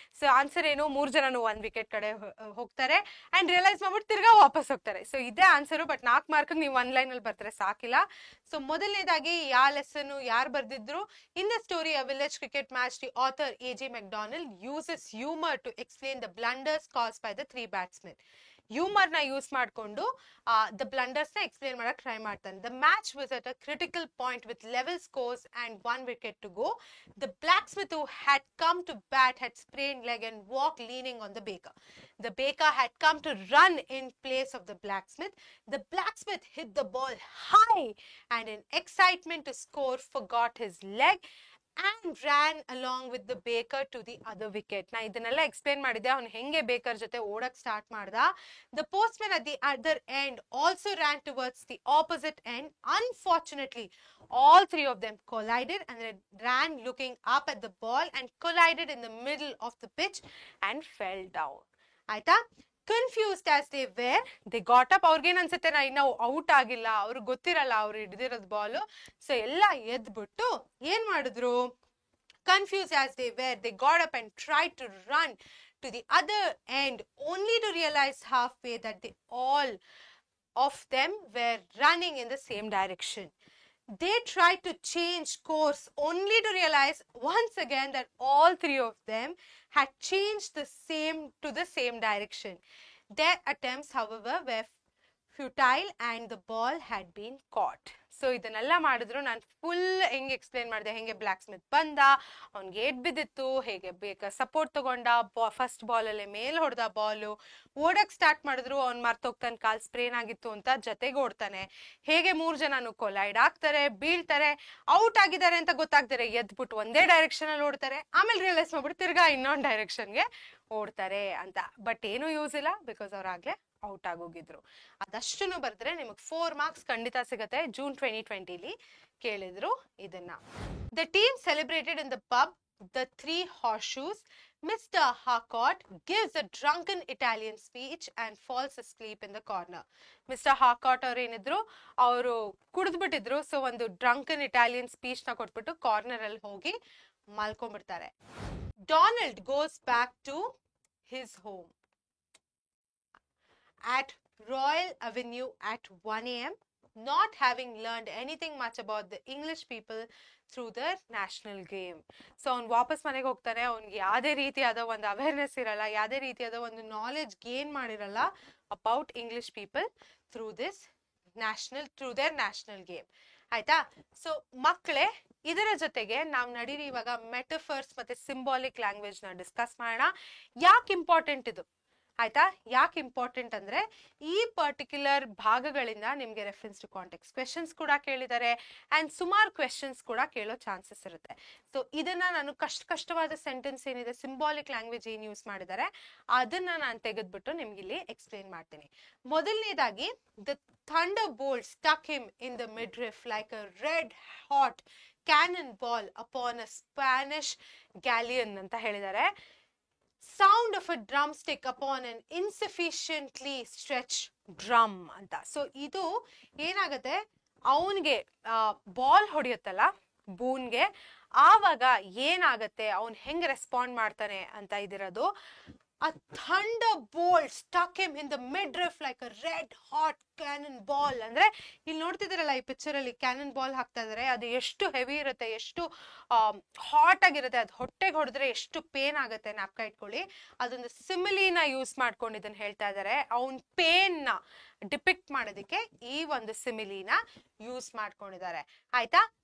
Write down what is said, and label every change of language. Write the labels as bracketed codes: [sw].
[kn] So answer ಏನು, 3 ಜನನು 1 wicket ಕಡೆ ಹೋಗ್ತಾರೆ ಅಂಡ್ ರಿಯಲೈಸ್ ಮಾಡ್ಬಿಟ್ಟು ತಿರ್ಗಾ ವಾಪಸ್ ಹೋಗ್ತಾರೆ. ಸೊ ಇದೇ ಆನ್ಸರು. ಬಟ್ 4 ಮಾರ್ಕ್ ನೀವು 1 ಲೈನ್ ಅಲ್ಲಿ ಬರ್ತಾರೆ ಸಾಕಿಲ್ಲ. ಸೊ ಮೊದಲನೇದಾಗಿ ಯಾವ ಲೆಸನ್ ಯಾರು ಬರ್ದಿದ್ರು? [en] In the story a village cricket match, the author A.G. MacDonald uses humor to explain the blunders caused by the 3 batsmen. [kn] Humour ನ ಯೂಸ್ ಮಾಡ್ಕೊಂಡು ದ ಬ್ಲಂಡರ್ಸ್ ನ explain ಮಾಡಕ್ ಟ್ರೈ ಮಾಡ್ತಾನೆ. [en] The match was at a critical point with level scores and 1 wicket to go. The blacksmith who had come to bat had sprained leg and walked leaning on the baker. The baker had come to run in place of the blacksmith. The blacksmith hit the ball high and in excitement to score forgot his leg and ran along with the baker to the other wicket. [kn] ನಾ ಇದನ್ನೆಲ್ಲ explain ಮಾಡಿದ್ದೆ, ಅವ್ನು ಹೆಂಗೆ baker ಜೊತೆ ಓಡಕ್ start ಮಾಡ್ದ. [en] The postman at the other end also ran towards the opposite end. Unfortunately, all 3 of them collided and they ran looking up at the ball and collided in the middle of the pitch and fell down. [kn] ಆಯ್ತಾ? [en] Confused as they were, they got up. [kn] ಅವ್ರಿಗೇನ್ ಅನ್ಸುತ್ತೆ ನಾ ಇನ್ನ out ಆಗಿಲ್ಲ, ಅವ್ರಿಗೆ ಗೊತ್ತಿರಲ್ಲ ಅವ್ರು ಹಿಡಿದಿರೋದು ball. So ಎಲ್ಲ ಎದ್ಬಿಟ್ಟು ಏನ್ ಮಾಡಿದ್ರು, [en] Confuse as they were, they got up and try to run to the other end only to realise half way that they all of them were running in the same direction. they tried to change course only to realize once again that all three of them had changed to the same direction. Their attempts, however, were futile and the ball had been caught. [kn] So ಇದನ್ನೆಲ್ಲ ಮಾಡಿದ್ರು. ನಾನು full ಹೆಂಗೆ explain ಮಾಡಿದೆ, ಹೆಂಗೆ black Smith ಬಂದ, ಅವ್ನಿಗೆ eight ಬಿದ್ದಿತ್ತು, ಹೇಗೆ ಬೇಕಾ ಸಪೋರ್ಟ್ ತಗೊಂಡ, ಫಸ್ಟ್ ಬಾಲಲ್ಲೇ ಮೇಲೆ ಹೊಡೆದ ಬಾಲು, ಓಡಕ್ ಸ್ಟಾರ್ಟ್ ಮಾಡಿದ್ರು, ಅವ್ನು ಮರ್ತೋಗ್ತಾನೆ, ಕಾಲ್ ಸ್ಪ್ರೇನ್ ಆಗಿತ್ತು ಅಂತ ಜೊತೆಗೆ ಓಡ್ತಾನೆ, ಹೇಗೆ 3 ಜನನು ಕೊಲೈಡ್ ಆಗ್ತಾರೆ, ಬೀಳ್ತಾರೆ, ಔಟ್ ಆಗಿದ್ದಾರೆ ಅಂತ ಗೊತ್ತಾಗ್ತಾರೆ, ಎದ್ಬಿಟ್ಟು ಒಂದೇ ಡೈರೆಕ್ಷನ್ ಅಲ್ಲಿ ಓಡ್ತಾರೆ, ಆಮೇಲೆ ರಿಯಲೈಸ್ ಮಾಡ್ಬಿಟ್ಟು ತಿರ್ಗಾ ಇನ್ನೊಂದು ಡೈರೆಕ್ಷನ್ಗೆ ಓಡ್ತಾರೆ ಅಂತ. ಬಟ್ ಏನು ಯೂಸ್ ಇಲ್ಲ, ಬಿಕಾಸ್ ಅವ್ರಾಗ್ಲೇ ಔಟ್ ಆಗೋಗಿದ್ರು. ಅದಷ್ಟನ್ನು ಬರೆದ್ರೆ ನಿಮಗೆ 4 ಮಾರ್ಕ್ಸ್ ಖಂಡಿತ ಸಿಗತ್ತೆ. [en] June 2020 [kn] ಕೇಳಿದ್ರು ಇದನ್ನ. [en] The team celebrated in the pub the 3 horseshoes. Mr. Harcourt gives a drunken Italian speech and falls asleep in the corner. [kn] Mister ಹಾಕಾಟ್ ಅವ್ರು ಏನಿದ್ರು, ಅವರು ಕುಡಿದ್ಬಿಟ್ಟಿದ್ರು. ಸೊ ಒಂದು ಡ್ರಂಕನ್ ಇಟಾಲಿಯನ್ ಸ್ಪೀಚ್ ನ ಕೊಟ್ಬಿಟ್ಟು ಕಾರ್ನರ್ ಅಲ್ಲಿ ಹೋಗಿ ಮಲ್ಕೊಂಡ್ಬಿಡ್ತಾರೆ. [en] Donald goes back to his home at Royal Avenue at 1 a.m. not having learned anything much about the English people through the national game. [kn] So ಅವ್ನು ವಾಪಸ್ ಮನೆಗೆ ಹೋಗ್ತಾನೆ. ಅವ್ನಿಗೆ ಯಾವುದೇ ರೀತಿಯಾದ ಒಂದು ಅವೇರ್ನೆಸ್ ಇರಲ್ಲ, ಯಾವುದೇ ರೀತಿಯಾದ ಒಂದು ನಾಲೆಡ್ಜ್ ಗೇನ್ ಮಾಡಿರಲ್ಲ [en] About English people through their national game. [kn] ಆಯ್ತಾ? ಸೊ ಮಕ್ಕಳೇ, ಇದರ ಜೊತೆಗೆ ನಾವು ನಡೀರಿ ಇವಾಗ ಮೆಟಫರ್ಸ್ ಮತ್ತೆ ಸಿಂಬಾಲಿಕ್ ಲ್ಯಾಂಗ್ವೇಜ್ ನ ಡಿಸ್ಕಸ್ ಮಾಡೋಣ. ಯಾಕೆ ಇಂಪಾರ್ಟೆಂಟ್ ಇದು? ಆಯ್ತಾ? ಯಾಕೆ ಇಂಪಾರ್ಟೆಂಟ್ ಅಂದ್ರೆ ಈ ಪರ್ಟಿಕ್ಯುಲರ್ ಭಾಗಗಳಿಂದ ನಿಮ್ಗೆ ರೆಫರೆನ್ಸ್ ಟು ಕಾಂಟೆಕ್ಸ್ಟ್ ಕ್ವೆಶನ್ಸ್ ಕೂಡ ಕೇಳಿದ್ದಾರೆ ಅಂಡ್ ಸುಮಾರು ಕ್ವೆಶನ್ಸ್ ಕೂಡ ಕೇಳೋ ಚಾನ್ಸಸ್ ಇರುತ್ತೆ. ಸೊ ಇದನ್ನ ನಾನು ಕಷ್ಟವಾದ ಸೆಂಟೆನ್ಸ್ ಏನಿದೆ, ಸಿಂಬಾಲಿಕ್ ಲ್ಯಾಂಗ್ವೇಜ್ ಏನ್ ಯೂಸ್ ಮಾಡಿದ್ದಾರೆ ಅದನ್ನ ನಾನು ತೆಗೆದ್ಬಿಟ್ಟು ನಿಮ್ಗೆ ಇಲ್ಲಿ ಎಕ್ಸ್ಪ್ಲೇನ್ ಮಾಡ್ತೀನಿ. ಮೊದಲನೇದಾಗಿ, [en] the thunderbolt stuck him in the midriff like a red hot cannonball upon a Spanish galleon [kn] ಅಂತ ಹೇಳಿದ್ದಾರೆ. [en] Sound of a drumstick upon an insufficiently stretched drum [kn] ಅಂತ. ಸೊ ಇದು ಏನಾಗುತ್ತೆ, ಅವನಿಗೆ ಬಾಲ್ ಹೊಡೆಯುತ್ತಲ್ಲ ಬೂನ್ಗೆ, ಆವಾಗ ಏನಾಗತ್ತೆ, ಅವನ್ ಹೆಂಗ್ ರೆಸ್ಪಾಂಡ್ ಮಾಡ್ತಾನೆ ಅಂತ ಇದಿರೋದು. [en] A thunderbolt stuck him in the midriff like a red hot cannonball. [kn] ಅಂದ್ರೆ ಇಲ್ಲಿ ನೋಡ್ತಿದ್ದೀರಲ್ಲ ಈ ಪಿಕ್ಚರ್ ಅಲ್ಲಿ ಕ್ಯಾನನ್ ಬಾಲ್ ಹಾಕ್ತಾ ಇದಾರೆ, ಅದು ಎಷ್ಟು ಹೆವಿ ಇರುತ್ತೆ, ಎಷ್ಟು ಹಾಟ್ ಆಗಿರುತ್ತೆ, ಅದು ಹೊಟ್ಟೆಗೆ ಹೊಡೆದ್ರೆ ಎಷ್ಟು ಪೇನ್ ಆಗುತ್ತೆ ಜ್ಞಾಪಕ ಇಟ್ಕೊಳ್ಳಿ. ಅದೊಂದು ಸಿಮಿಲಿನ ಯೂಸ್ ಮಾಡ್ಕೊಂಡು ಇದನ್ನ ಹೇಳ್ತಾ ಇದಾರೆ. ಅವನ್ ಪೇನ್ ನ ಡಿಪಿಕ್ಟ್ ಮಾಡೋದಕ್ಕೆ ಈ ಒಂದು ಸಿಮಿಲಿನ ಯೂಸ್ ಮಾಡ್ಕೊಂಡಿದ್ದಾರೆ. ಆಯ್ತಾ?